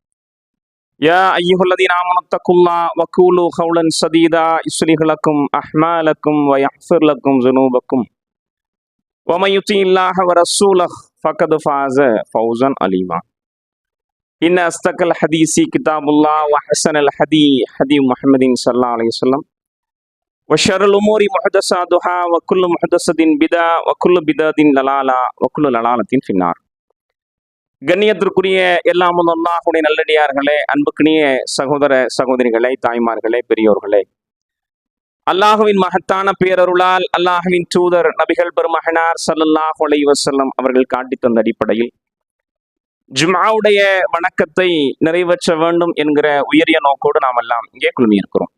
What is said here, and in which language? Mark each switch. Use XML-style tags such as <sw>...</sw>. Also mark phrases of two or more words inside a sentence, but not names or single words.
<ar>يا أيها الذين آمنوا اتقوا الله وقولوا قولا سديدا يصلح لكم أعمالكم ويغفر لكم ذنوبكم ومن يطع الله ورسوله فقد فاز فوزا عظيما إن أصدق الحديث كتاب الله وأحسن الهدي هدي محمد صلى الله عليه وسلم وشر الأمور محدثاتها وكل محدثة بدعة وكل بدعة ضلالة وكل ضلالة في النار.</ar> <ta>கண்ணியத்திற்குரிய எல்லாம் அல்லாஹ்வுடைய நல்லடியார்களே, அன்புக்கினிய சகோதர சகோதரிகளே, தாய்மார்களே, பெரியோர்களே, அல்லாஹுவின் மகத்தான பேரருளால் அல்லாஹுவின் தூதர் நபிகள் பெருமகனார்</ta> <ar>صلى الله عليه وسلم</ar> <ta>அவர்கள் காட்டி தந்த அடிப்படையில் ஜும்ஆவுடைய வணக்கத்தை நிறைவேற்ற வேண்டும் என்கிற உயரிய நோக்கோடு நாம் எல்லாம் இங்கே குழுமியிருக்கிறோம்.</ta>